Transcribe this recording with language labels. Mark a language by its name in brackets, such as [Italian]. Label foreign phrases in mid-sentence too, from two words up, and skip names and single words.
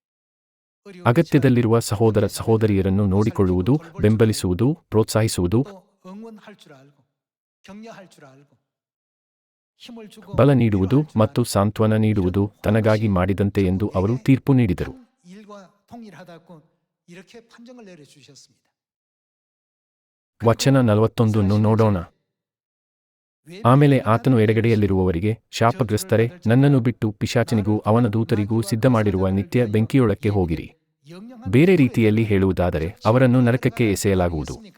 [Kannada] ಅಗತ್ಯದಲ್ಲಿರುವ ಸಹೋದರ ಸಹೋದರಿಯರನ್ನು ನೋಡಿಕೊಳ್ಳುವುದು, ಬೆಂಬಲಿಸುವುದು, ಪ್ರೋತ್ಸಾಹಿಸುವುದು [Korean] 응원할 줄 알고 격려할 줄 알고 힘을 주고 [Kannada] ಬಲ ನೀಡುವುದು [Korean] 위로할 줄 [Kannada] ಮತ್ತು [Korean] 알고 [Kannada] ಸಾಂತ್ವನ ನೀಡುವುದು ತನಗಾಗಿ ಮಾಡಿದಂತೆ ಎಂದು ಅವರು ತೀರ್ಪು ನೀಡಿದರು. [Korean] 한 일과 동일하다고 이렇게 판정을 내려 주셨습니다. [Kannada] ವಚನ 41 ನೋಡೋಣ. ಆಮೇಲೆ ಆತನು ಎಡಗಡೆಯಲ್ಲಿರುವವರಿಗೆ, ಶಾಪಗ್ರಸ್ತರೇ, ನನ್ನನ್ನು ಬಿಟ್ಟು ಪಿಶಾಚನಿಗೂ ಅವನ ದೂತರಿಗೂ ಸಿದ್ಧಮಾಡಿರುವ ನಿತ್ಯ ಬೆಂಕಿಯೊಳಕ್ಕೆ ಹೋಗಿರಿ. ಬೇರೆ ರೀತಿಯಲ್ಲಿ ಹೇಳುವುದಾದರೆ ಅವರನ್ನು ನರಕಕ್ಕೆ ಎಸೆಯಲಾಗುವುದು.